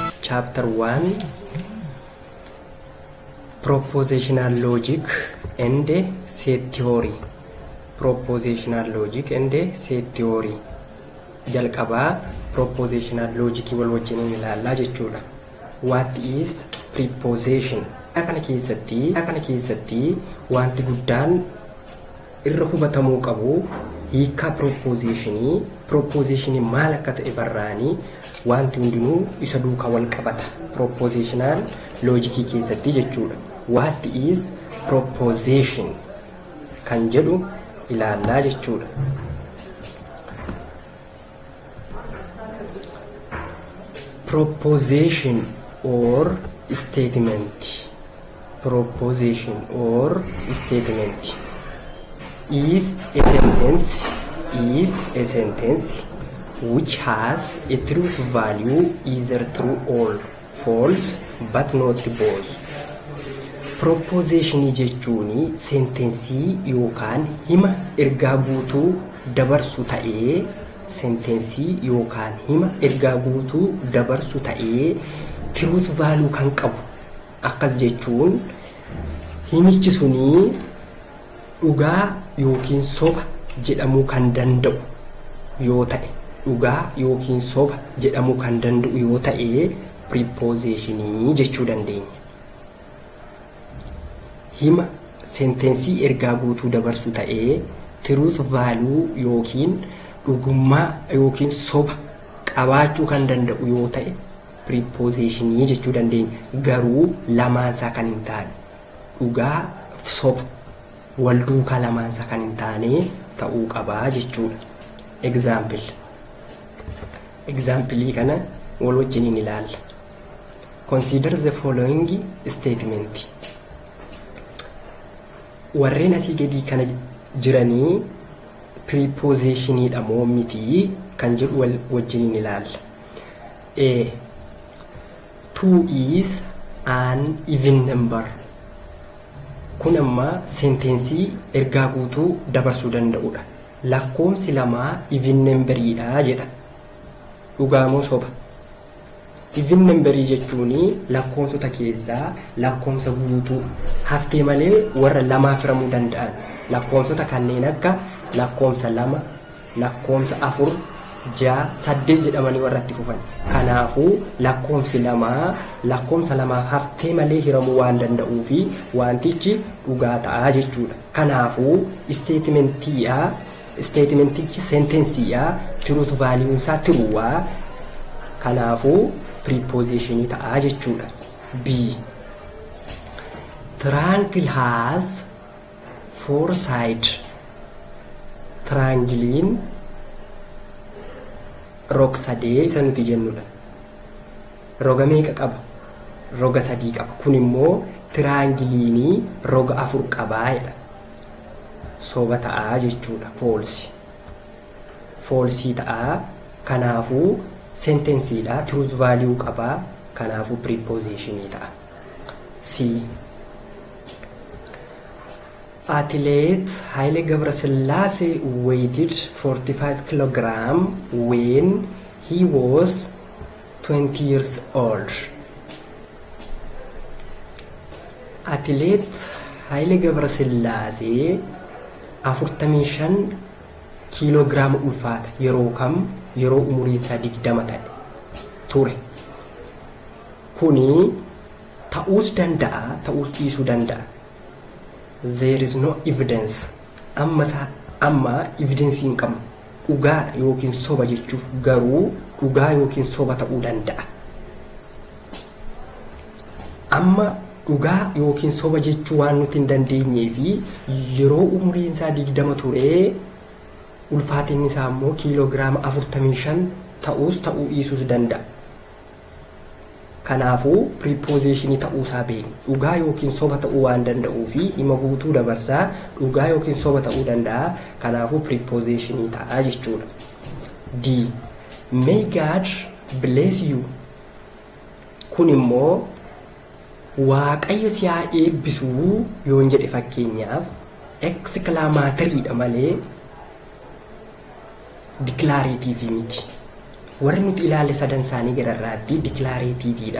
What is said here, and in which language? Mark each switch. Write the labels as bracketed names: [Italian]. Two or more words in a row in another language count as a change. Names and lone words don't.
[English] chapter 1 propositional logic and set theory. Propositional logic and set theory. [Oromo] Jalqabaa [English] propositional logic [Oromo] wal wajjin ilaallaa jechuudha. [English] What is preposition? [Oromo] Kana keessatti wanti guddaan irra hubatamuu qabu hiika propositionii maal akka ta'e barraanii wanti hundinuu isa duukaa wal qabata [English] propositional logic [Oromo] keessatti jechuudha. [English] What is proposition [Oromo] kan jedhu ilaallaa jechuudha. [English] Proposition or statement. Proposition or statement is a sentence which has a truth value either true or false but not both. [Oromo] Proposition jechuun sentensii yookaan hima ergaa guutuu dabarsu ta'ee [English] truth value [Oromo] kan qabu. Akkas jechuun himichi sunii dhugaa yookiin soba jedhamuu kan danda'u yoo ta'e prepositionii jechuu dandeenya. Hima sentensii ergaa guutuu dabarsu ta'ee [English] truth value [Oromo] yookiin dhugummaa yookiin soba qabaachuu kan danda'u yoo ta'e prepositionii jechuu dandeenya. Garuu lamaansaa kan hin taane dhugaa soba wal duukaa lamaansaa kan hin taane ta'uu qabaa jechuudha. Example kana wal wajjiniin ilaalla. [English] Consider the following statement. [Oromo] Warreen asii gadii kana jiranii prepositioniidha moo miti kan jedhu wal wajjiniin ilaalla. [English] A 2 is an even number. [Oromo] Kun amma sentensii ergaa guutuu dabarsuu danda'udha. Lakkoomsi lamaa [English] even numberidha [Oromo] jedha. Dhugaa moo soba? [English] Even numberii [Oromo] jechuun lakkoomsota keessaa lakkoomsa guutuu haftee malee warra lamaa firamuu danda'an. Lakkoomsota kanneen akka lakkoomsa 2, lakkoomsa 4, 6, 8 jedhamanii warra itti fufan. Kanaafuu lakkoomsi lakkoomsa lamaa haftee malee hiramuu waan danda'uu fi wantichi dhugaa ta'a jechuudha. Kanaafuu statementichi sentensiidha. [English] Truth value [Oromo] isaa truuwaa. Kanaafuu prepositionii ta'a jechuudha. [English] B. Triangle has 4 sides. [Oromo] Triangleen roga sadee isa nuti jennudha. Roga meeqa qaba? Roga 3 qaba. Kun immoo triangiliinii roga 4 qabaayedha. Soba ta'aa jechuudha. Falsii ta'aa. Kanaafuu sentensiidha. [English] Truth value [Oromo] qabaa. Kanaafuu prepositionii ta'a. [English] C. Athlete Haile Gebresillaase weighed 45 kilogram when he was 20 years old. [Oromo] Athlete Haile Gebresillaase 45 kilogram ulfaata yeroo umurii isaa 20 ta'e ture. Kuni ta'uus danda'a, ta'uus dhiisuu danda'a. [English] There is no evidence. [Oromo] Amma evidence hin qabnu. Dhugaa yookiin soba jechuuf garuu dhugaa yookiin soba ta'uu danda'a. Amma dhugaa yookiin soba jechuu waan nuti hin dandeenyee fi yeroo umuriin isaa 20 ture ulfaatinni isaa immoo kiiloogiraama 45 ta'uu dhiisuus danda'a. Kanaafuu prepositionii ta'uu isaa beekna. Dhugaa yookiin soba ta'uu waan danda'uu fi hima guutuu dabarsaa dhugaa yookiin soba ta'uu danda'a. Kanaafuu prepositionii ta'a jechuudha. [English] D. May God bless you. [Oromo] Kun immoo Waaqayyo si haa eebbisuu yoon jedhe fakkeenyaaf exclamatoryidha malee declarative miti. warri nuti ilaalle sadan isaanii gararraatti dikilareetiiviidha.